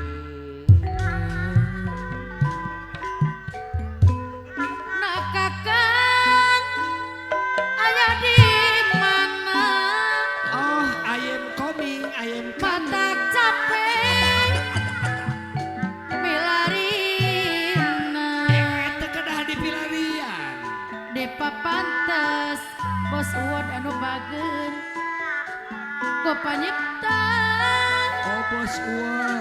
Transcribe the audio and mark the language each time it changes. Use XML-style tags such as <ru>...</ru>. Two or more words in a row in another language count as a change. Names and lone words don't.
<su>Nakakan aya di mana</su> <en>Oh, I am coming, I am coming.</en> <su>matak capek milarina Eta kedah di pilarian. di papantes Bos Uwon anu bageun ku panyipta Oh, Bos Uwon.</su>